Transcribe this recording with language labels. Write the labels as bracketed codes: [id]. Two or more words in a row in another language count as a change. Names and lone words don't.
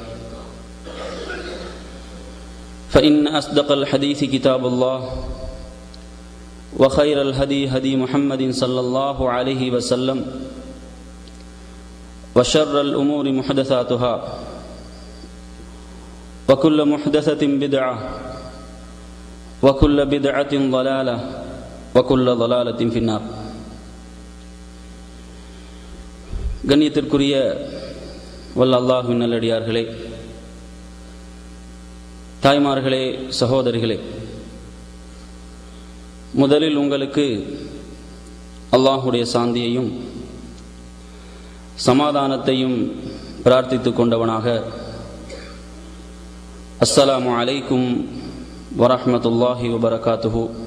[ar] فإن أصدق الحديث كتاب الله وخير الهدي هدي محمد صلى الله عليه وسلم وشر الأمور محدثاتها وكل محدثة بدعة وكل بدعة ضلالة وكل ضلالة في النار. [ta] கண்ணியத்திற்குரிய வல்ல அல்லாஹ்வின் நல்லடியார்களே, தாய்மார்களே, சகோதரிகளே, முதலில் உங்களுக்கு அல்லாஹுடைய சாந்தியையும் சமாதானத்தையும் பிரார்த்தித்துக் கொண்டவனாக [ar] السلام عليكم ورحمة الله وبركاته.